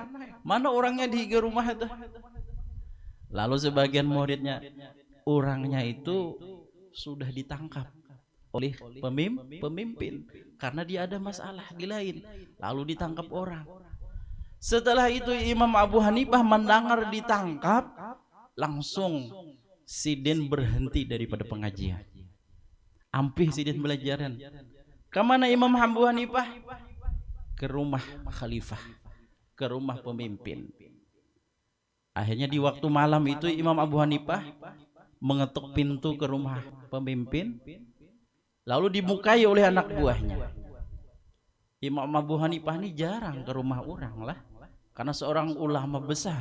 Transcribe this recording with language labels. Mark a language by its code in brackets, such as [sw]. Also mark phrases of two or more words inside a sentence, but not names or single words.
[id] Mana orangnya di rumah itu? Lalu sebagian muridnya, orangnya itu sudah ditangkap oleh pemimpin karena dia ada masalah di lain, lalu ditangkap orang. Setelah itu Imam Abu Hanifah mendengar ditangkap, langsung Sidin berhenti daripada pengajian. [bjn] Ampih Sidin belajaran. [id] Kemana Imam Abu Hanifah? Ke rumah khalifah, ke rumah pemimpin. Akhirnya di waktu malam itu Imam Abu Hanifah mengetuk pintu ke rumah pemimpin, lalu dibukai oleh anak buahnya. Imam Abu Hanifah ini jarang ke rumah orang lah, karena seorang ulama besar.